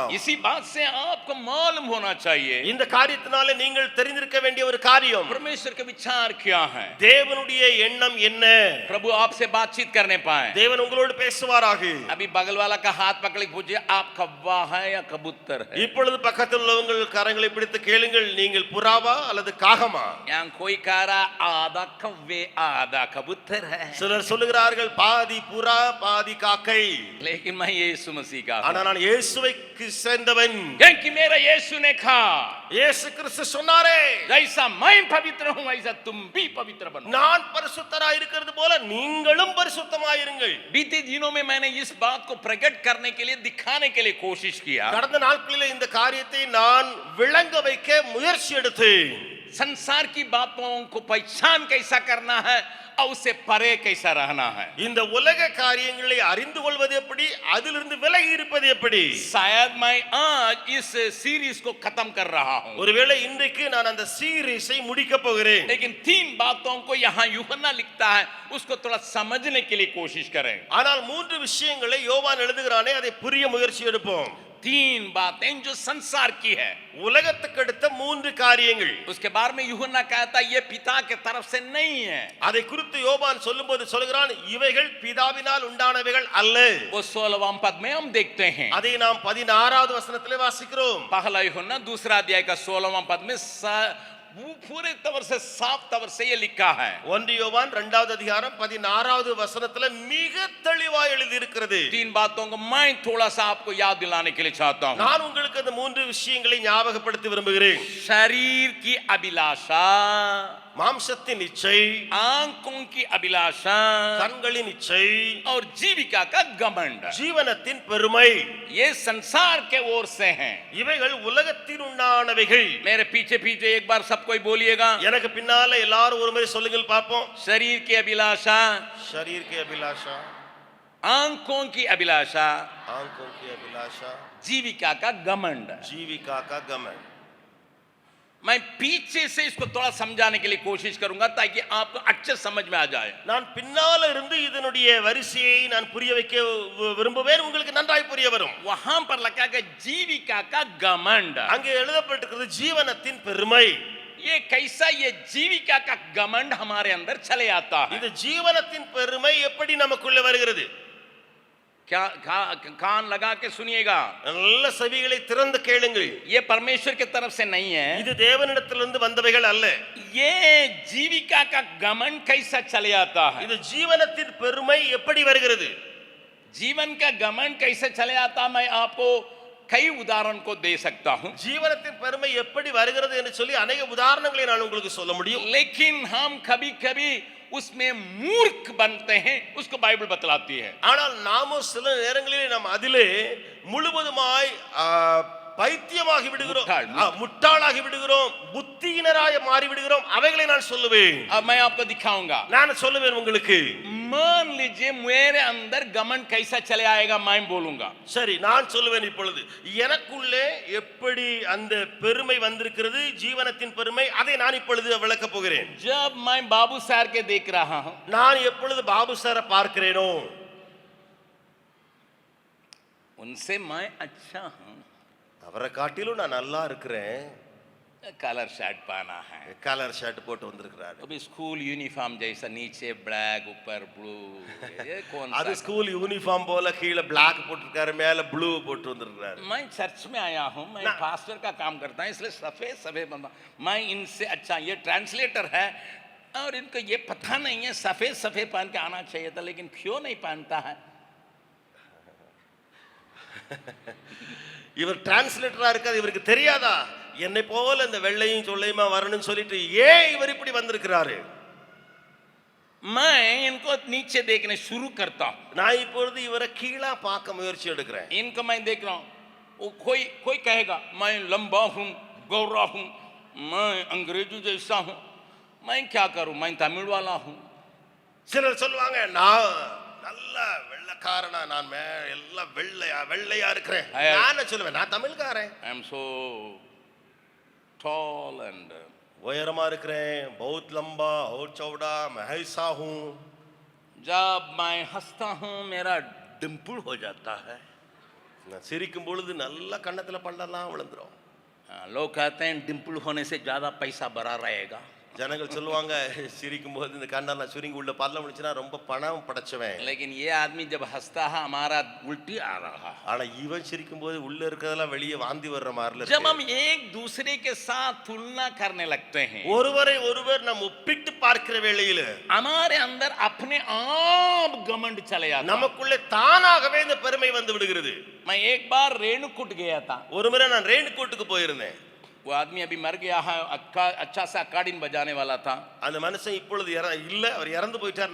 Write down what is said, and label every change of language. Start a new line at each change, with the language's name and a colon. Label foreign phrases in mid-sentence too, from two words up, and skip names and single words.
Hindi: इसी बात से आपको मालूम होना चाहिए
Tamil: இந்த காரியத்தினால நீங்கள் தெரிந்திருக்க வேண்டிய ஒரு காரியம்,
Hindi: परमेश्वर का विचार क्या है.
Tamil: தேவனுடைய எண்ணம் என்ன.
Hindi: प्रभु आपसे बातचीत करने पाए.
Tamil: தேவன் உங்களோடு பேசுவாராக.
Hindi: अभी बगल वाला का हाथ पकड़ के पूछिए आप कौवा है या कबूतर है.
Tamil: இப்பொழுது பக்கத்தில் உள்ளவங்கள் கரங்களை பிடித்து கேளுங்கள், நீங்கள் புறாவா அல்லது காகமா.
Hindi: यहाँ कोई कह रहा आधा कौवे आधा कबूतर है,
Tamil: சிலர் சொல்லுகிறார்கள் பாதி புறா பாதி காக்கை.
Hindi: लेकिन मैं यीशु मसीह का
Tamil: ஆனா நான் இயேசுவுக்கு சேர்ந்தவன்.
Hindi: क्योंकि मेरा यीशु ने कहा
Tamil: இயேசு கிறிஸ்து சொன்னாரே,
Hindi: जैसा मैं पवित्र हूं वैसा तुम भी पवित्र बनो.
Tamil: நான் பரிசுத்தராய் இருக்கிறது போல நீங்களும் பரிசுத்தமாயிருங்கள்.
Hindi: बीते दिनों में मैंने इस बात को प्रकट करने के लिए दिखाने के लिए कोशिश किया.
Tamil: கடந்த நாட்களில் இந்த காரியத்தை நான் விளங்க வைக்க முயற்சி எடுத்தேன்.
Hindi: संसार की बातों को पहचान कैसा करना है और उससे परे कैसा रहना है.
Tamil: இந்த உலக காரியங்களை அறிந்து கொள்வது எப்படி, அதிலிருந்து விலகி இருப்பது எப்படி.
Hindi: शायद मैं आज इस सीरीज को खत्म कर रहा हूं,
Tamil: ஒருவேளை இன்றைக்கு நான் அந்த சீரிஸை முடிக்க போகிறேன்.
Hindi: लेकिन 3 बातों को यहाँ यूहन्ना लिखता है, उसको थोड़ा समझने के लिए कोशिश करें.
Tamil: ஆனால் 3 விஷயங்களை யோவான் எழுதுகிறானே, அதை புரிய முயற்சி எடுப்போம்.
Hindi: 3 बातें जो संसार की है,
Tamil: உலகத்துக்கு அடுத்த 3 காரியங்கள்.
Hindi: उसके बारे में यूहन्ना कहता ये पिता के तरफ से नहीं है.
Tamil: அதை குறித்து யோவான் சொல்லும்போது சொல்கிறான், இவைகள் பிதாவினால் உண்டானவைகள் அல்ல.
Hindi: वो 16वां पद में हम देखते हैं.
Tamil: அதை நாம் 16வது வசனத்திலே வாசிக்கிறோம்.
Hindi: पहला यूहन्ना 2 अध्याय का 16वां पद में पूरे तौर से साफ तौर से ये लिखा है.
Tamil: 1 யோவான் 2வது அதிகாரம் 16வது வசனத்துல மிக தெளிவாய் எழுதி இருக்கிறது.
Hindi: 3 बातों को मैं थोड़ा सा आपको याद दिलाने के लिए चाहता हूं.
Tamil: நான் உங்களுக்கு அந்த 3 விஷயங்களை ஞாபகப்படுத்த விரும்புகிறேன்.
Hindi: शरीर की अभिलाषा,
Tamil: மாம்சத்தின் இச்சை,
Hindi: आंखों की अभिलाषा
Tamil: கண்களின் இச்சை,
Hindi: और जीविका का घमंड,
Tamil: ஜீவனத்தின் பெருமை,
Hindi: ये संसार के ओर से हैं.
Tamil: இவைகள் உலகத்தின் உண்டானவைகள்.
Hindi: मेरे पीछे पीछे एक बार सब कोई बोलिएगा,
Tamil: எனக்கு பின்னால எல்லாரும் ஒரு முறை சொல்லுங்கள் பார்ப்போம்.
Hindi: शरीर की अभिलाषा, शरीर की अभिलाषा, आंखों की अभिलाषा, आंखों की अभिलाषा, जीविका का घमंड. जीविका का घमंड. मैं पीछे से इसको थोड़ा समझाने के लिए कोशिश करूंगा ताकि आपको अच्छे समझ में आ जाए.
Tamil: நான் பின்னால இருந்து இதனுடைய வரிசையை நான் புரிய வைக்க விரும்புவேன், உங்களுக்கு நன்றாய் புரிய வரும்.
Hindi: वहां पर लिखा है जीविका का घमंड.
Tamil: அங்கே எழுதப்பட்டிருக்கிறது ஜீவனத்தின் பெருமை.
Hindi: ये कैसा, ये जीविका का घमंड हमारे अंदर चले आता है.
Tamil: இந்த ஜீவனத்தின் பெருமை எப்படி நமக்குள்ள வருகிறது?
Hindi: क्या कान लगा के सुनिएगा,
Tamil: நல்ல செவிகளை திறந்து கேளுங்கள்.
Hindi: ये परमेश्वर की तरफ से नहीं है.
Tamil: இது தேவனிடத்திலிருந்து வந்தவைகள் அல்ல.
Hindi: ये जीविका का घमंड कैसा चले आता है,
Tamil: இது ஜீவனத்தின் பெருமை எப்படி வருகிறது?
Hindi: जीवन का घमंड कैसे चले आता, मैं आपको कई उदाहरण को दे सकता हूं.
Tamil: ஜீவனத்தின் பெருமை எப்படி வருகிறது என்று சொல்லி अनेक உதாரணங்களை நான் உங்களுக்கு சொல்ல முடியும்.
Hindi: लेकिन हम कभी कभी उसमें मूर्ख बनते हैं, उसको बाइबल बतलाती है.
Tamil: ஆனால் நாம சில நேரங்களிலே நாம் அதிலே முழுவதுமாய் பைத்தியமாகி விடுகிறோம், முட்டாளாகி விடுகிறோம், புத்தியினராய் மாறி விடுகிறோம். அவைகளை நான் சொல்லுவேன்.
Hindi: अब मैं आपको दिखाऊंगा.
Tamil: நான் சொல்லுவேன் உங்களுக்கு.
Hindi: मान लीजिए मेरे अंदर घमंड कैसा चले आएगा, मैं बोलूंगा.
Tamil: சரி, நான் சொல்லுவேன் இப்பொழுது. எனக்குள்ளே எப்படி அந்த பெருமை வந்திருக்கிறது, ஜீவனத்தின் பெருமை, அதை நான் இப்பொழுது விளக்க போகிறேன்.
Hindi: जब मैं बाबू सर के देख रहा हूं,
Tamil: நான் எப்பொழுது பாபு சாரை பார்க்கிறேனோ,
Hindi: उनसे मैं अच्छा हूं,
Tamil: அவரை காட்டிலும் நான் நல்லா இருக்கிறேன்.
English: colour shirt
Hindi: पहना है,
English: colour shirt
Tamil: போட்டு வந்திருக்கிறாரு.
Hindi: अभी
English: school uniform
Hindi: जैसा नीचे ब्लैक ऊपर ब्लू, ये कौन
Tamil: அது
Hindi: सा?
English: school uniform
Tamil: போல கீழே பிளாக் போட்டிருக்காரு, மேல ப்ளூ போட்டு வந்திருக்கிறாரு.
Hindi: मैं चर्च में आया हूँ, मैं पास्टर का काम करता हूँ, इसलिए सफेद सफेद बंदा, मैं इनसे अच्छा, ये ट्रांसलेटर है और इनको ये पता नहीं है सफेद सफेद पहन के आना चाहिए था, लेकिन क्यों नहीं पहनता है?
Tamil: இவர் டிரான்ஸ்லேட்டரா இருக்காது, இவருக்கு தெரியாதா என்னை போல இந்த வெள்ளையும் சொல்லையுமா வரணும்னு சொல்லிட்டு ஏன் இவர் இப்படி வந்திருக்கிறாரு?
Hindi: मैं इनको नीचे देखने शुरू करता हूँ,
Tamil: நான் இப்பொழுது இவரை கீழா பார்க்க முயற்சி எடுக்கிறேன்.
Hindi: इनको मैं देख रहा हूँ, वो कोई कहेगा मैं लंबा हूँ, गोरा हूँ, मैं अंग्रेजी जैसा हूँ, मैं क्या करूँ, मैं तमिल वाला हूँ.
Tamil: சிலர் சொல்லுவாங்க நான் நல்ல வெள்ளைக்காரனா, நான் எல்லாம் வெள்ளையா இருக்கிறேன். நான் என்ன சொல்லுவேன், நான் தமிழ்காரன்.
English: I am so tall and
Tamil: உயரமா இருக்கிறேன்,
Hindi: बहुत लंबा और चौड़ा, मैं ऐसा हूँ. जब मैं हंसता हूँ मेरा डिम्पल हो जाता है.
Tamil: நான் சிரிக்கும் பொழுது நல்ல கண்ணத்துல பல்லெல்லாம் விழுந்துரும்.
Hindi: लोग कहते हैं डिम्पल होने से ज्यादा पैसा भरा रहेगा.
Tamil: ஜனங்கள் சொல்லுவாங்க சிரிக்கும் போது இந்த கண்ணெல்லாம் சுருங்கி உள்ள பல்ல முடிச்சுனா ரொம்ப பணம் படைச்சவன்.
Hindi: लेकिन ये आदमी जब हंसता है हमारा उल्टी आ रहा है.
Tamil: ஆனா இவன் சிரிக்கும் போது உள்ள இருக்கிறதெல்லாம் வெளியே வாந்தி வர்ற மாதிரி இருக்கு.
Hindi: जब हम एक दूसरे के साथ तुलना करने लगते हैं,
Tamil: ஒருவரை ஒருவர் நாம் ஒப்பிட்டு பார்க்கிற வேளையில
Hindi: हमारे अंदर अपने आप घमंड चले जाता है.
Tamil: நமக்குள்ளே தானாகவே இந்த பெருமை வந்து விடுகிறது.
Hindi: मैं एक बार रेणुकूट गया था.
Tamil: ஒரு முறை நான் ரேணுகோட்டுக்கு போயிருந்தேன்.
Hindi: वो आदमी अभी मर गया है, अच्छा सा अकाडिन बजाने वाला था.
Tamil: அந்த மனுஷன் இப்பொழுது இல்ல, அவர் இறந்து போயிட்டார்.